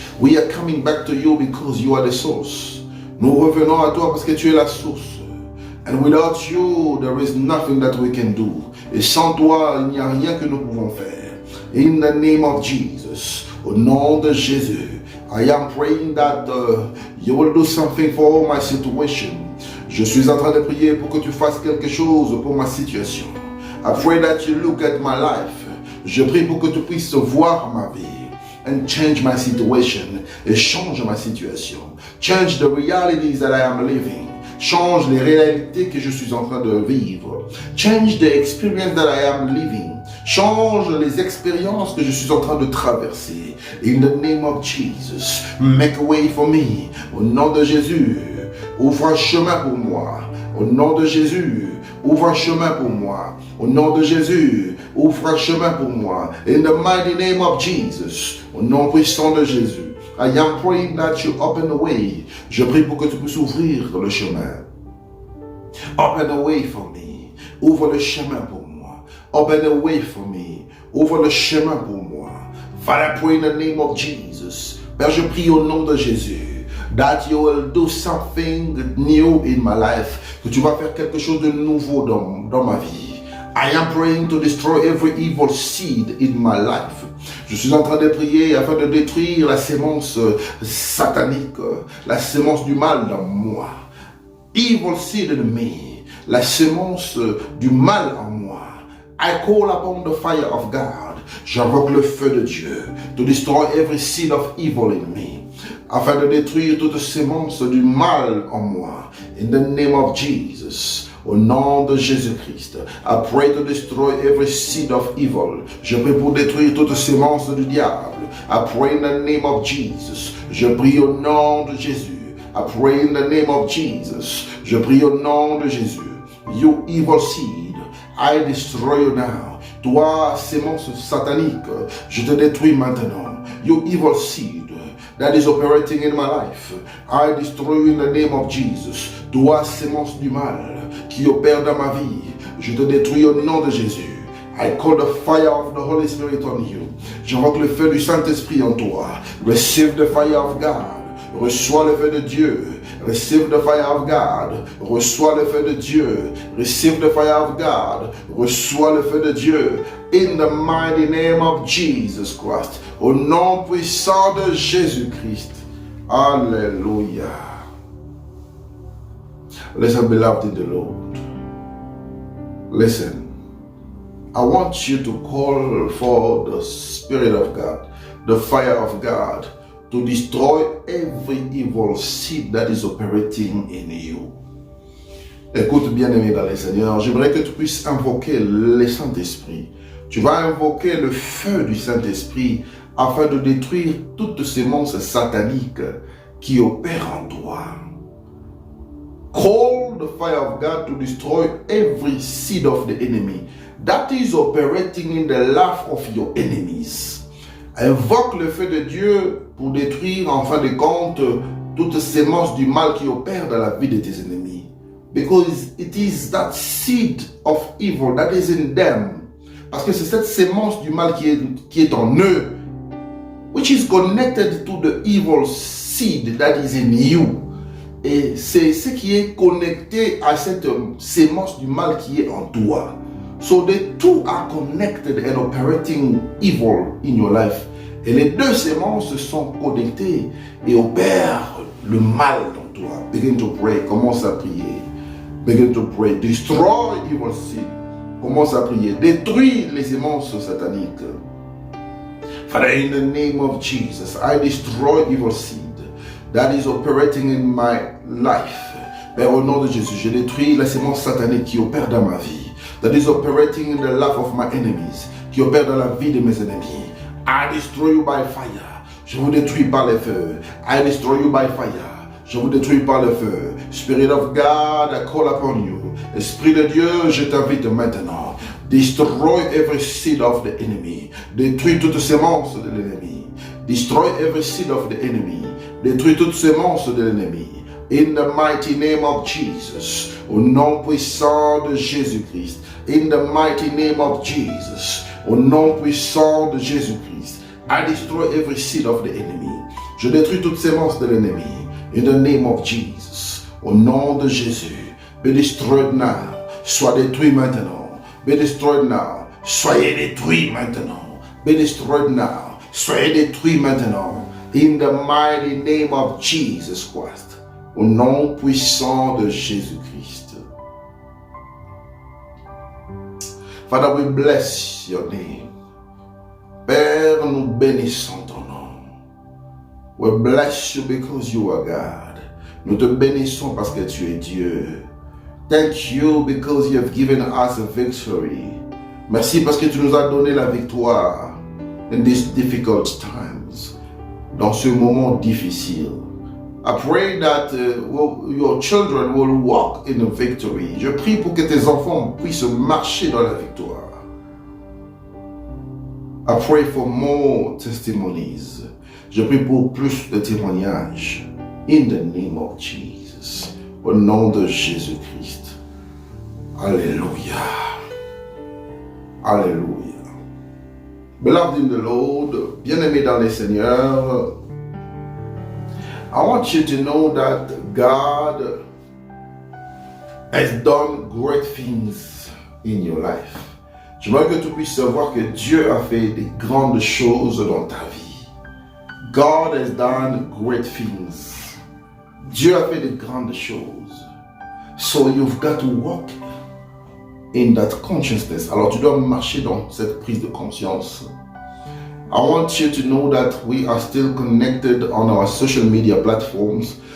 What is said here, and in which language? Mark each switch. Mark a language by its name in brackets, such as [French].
[English] We are coming back to you because you are the source. [French] Nous revenons à toi parce que tu es la source. [English] And without you, there is nothing that we can do. [French] Et sans toi, il n'y a rien que nous pouvons faire. [English] In the name of Jesus, [French] au nom de Jésus, [English] I am praying that you will do something for my situation. [French] Je suis en train de prier pour que tu fasses quelque chose pour ma situation. [English] I pray that you look at my life. [French] Je prie pour que tu puisses voir ma vie. [English] And change my situation. [French] Et change ma situation. [English] Change the realities that I am living. [French] Change les réalités que je suis en train de vivre. [English] Change the experience that I am living. [French] Change les expériences que je suis en train de traverser. [English] In the name of Jesus, make a way for me. [French] Au nom de Jésus, ouvre un chemin pour moi. Au nom de Jésus, ouvre un chemin pour moi. Au nom de Jésus, ouvre un chemin pour moi. [English] In the mighty name of Jesus, [French] au nom puissant de Jésus, [English] I am praying that you open the way. [French] Je prie pour que tu puisses ouvrir le chemin. [English] Open the way for me. [French] Ouvre le chemin pour moi. [English] Open the way for me. [French] Ouvre le chemin pour moi. [English] Father, I pray in the name of Jesus. [French] Père, je prie au nom de Jésus. [English] That you will do something new in my life. [French] Que tu vas faire quelque chose de nouveau dans ma vie. [English] I am praying to destroy every evil seed in my life. [French] Je suis en train de prier afin de détruire la sémence satanique, la sémence du mal dans moi. [English] Evil seed in me, [French] la sémence du mal en moi. [English] I call upon the fire of God. [French] J'invoque le feu de Dieu [English] to destroy every seed of evil in me. [French] Afin de détruire toute sémence du mal en moi. [English] In the name of Jesus. [French] Au nom de Jésus-Christ, [English] I pray to destroy every seed of evil. [French] Je prie pour détruire toute sémence du diable. I pray in the name of Jesus. Je prie au nom de Jésus. I pray in the name of Jesus. Je prie au nom de Jésus. [English] You evil seed, I destroy you now. [French] Toi, sémence satanique, je te détruis maintenant. [English] You evil seed that is operating in my life, I destroy you in the name of Jesus. [French] Toi, sémence du mal qui opère dans ma vie, je te détruis au nom de Jésus. [English] I call the fire of the Holy Spirit on you. [French] J'invoque le feu du Saint-Esprit en toi. [English] Receive the fire of God. [French] Reçois le feu de Dieu. [English] Receive the fire of God. [French] Reçois le feu de Dieu. [English] Receive the fire of God. [French] Reçois le feu de Dieu. [English] In the mighty name of Jesus Christ. [French] Au nom puissant de Jésus-Christ. Alléluia. [English] Listen, beloved in the Lord. Listen. I want you to call for the Spirit of God, the fire of God, to destroy every evil seed that is operating in you. [French] Écoute, bien-aimé dans le Seigneur, j'aimerais que tu puisses invoquer le Saint-Esprit. Tu vas invoquer le feu du Saint-Esprit afin de détruire toutes ces monstres sataniques qui opèrent en toi. [English] Call the fire of God to destroy every seed of the enemy that is operating in the life of your enemies. [French] Invoque le feu de Dieu pour détruire en fin de compte toutes ces sémences du mal qui opèrent dans la vie de tes ennemis. [English] Because it is that seed of evil that is in them. [French] Parce que c'est cette sémence du mal qui est en eux, [English] which is connected to the evil seed that is in you. [French] Et c'est ce qui est connecté à cette sémence du mal qui est en toi. [English] So the two are connected and operating evil in your life. [French] Et les deux sémences sont connectées et opèrent le mal dans toi. [English] Begin to pray. [French] Commence à prier. [English] Begin to pray. Destroy evil seed. [French] Commence à prier. Détruis les sémences sataniques. [English] Father, in the name of Jesus, I destroy evil seed that is operating in my life. [French] Père, au nom de Jésus, je détruis la sémence satanique qui opère dans ma vie. [English] That is operating in the life of my enemies. [French] Qui opère dans la vie de mes ennemis. [English] I destroy you by fire. [French] Je vous détruis par le feu. [English] I destroy you by fire. [French] Je vous détruis par le feu. [English] Spirit of God, I call upon you. [French] Esprit de Dieu, je t'invite maintenant. [English] Destroy every seed of the enemy. [French] Détruis toute sémence de l'ennemi. [English] Destroy every seed of the enemy. [French] Détruis toute sémence de l'ennemi. [English] In the mighty name of Jesus. [French] Au nom puissant de Jésus-Christ. [English] In the mighty name of Jesus. [French] Au nom puissant de Jésus-Christ. [English] I destroy every seed of the enemy. [French] Je détruis toute sémence de l'ennemi. [English] In the name of Jesus. [French] Au nom de Jésus. [English] Be destroyed now. [French] Sois détruit maintenant. [English] Be destroyed now. [French] Soyez détruits maintenant. [English] Be destroyed now. [French] Soyez détruits maintenant. [English] In the mighty name of Jesus Christ. [French] Au nom puissant de Jésus-Christ. [English] Father, we bless your name. [French] Père, nous bénissons ton nom. [English] We bless you because you are God. [French] Nous te bénissons parce que tu es Dieu. [English] Thank you because you have given us a victory. [French] Merci parce que tu nous as donné la victoire [English] in these difficult times. [French] Dans ce moment difficile. [English] I pray that your children will walk in a victory. [French] Je prie pour que tes enfants puissent marcher dans la victoire. [English] I pray for more testimonies. [French] Je prie pour plus de témoignages. [English] In the name of Jesus. [French] Au nom de Jésus-Christ. [English] Alléluia. Alléluia. Beloved in the Lord, [French] bien-aimés dans le Seigneur, [English] I want you to know that God has done great things in your life. [French] J'aimerais que tu puisses savoir que Dieu a fait des grandes choses dans ta vie. [English] God has done great things. [French] Dieu a fait de grandes choses. [English] So you've got to walk in that consciousness. [French] Alors tu dois marcher dans cette prise de conscience. [English] I want you to know that we are still connected on our social media platforms.